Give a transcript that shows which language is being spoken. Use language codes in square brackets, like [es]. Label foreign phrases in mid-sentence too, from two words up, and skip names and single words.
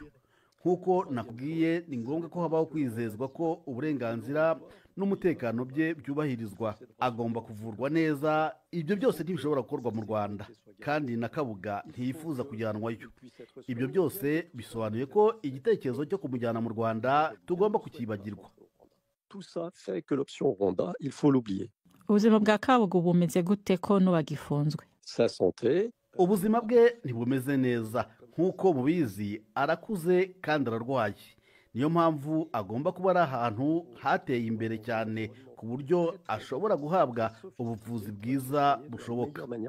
[rw] Nk'uko nakubwiye, ni ngombwa ko habaho kwizezwa ko uburenganzira n'umutekano bye byubahirizwa. Agomba kuvurwa neza. Ibyo byose ntibishobora gukorwa mu Rwanda, kandi na Kabuga ntiyifuza kujyanwayo. Ibyo byose bisobanuye ko igitekerezo cyo kumujyana mu Rwanda tugomba kukibagirwa. [fr] tout ça fait que l'option Rwanda, il faut l'oublier. [rw] Ubuzima bwa Kabuga bumeze gute ko n'ubagifunzwe? [fr] Sa santé, [rw] ubuzima bwe ntibumeze neza. Nk'uko mubizi, arakuze kandi ararwaye. Niyo mpamvu agomba kuba ari ahantu hateye imbere cyane ku buryo ashobora guhabwa ubuvuzi bwiza bushoboka.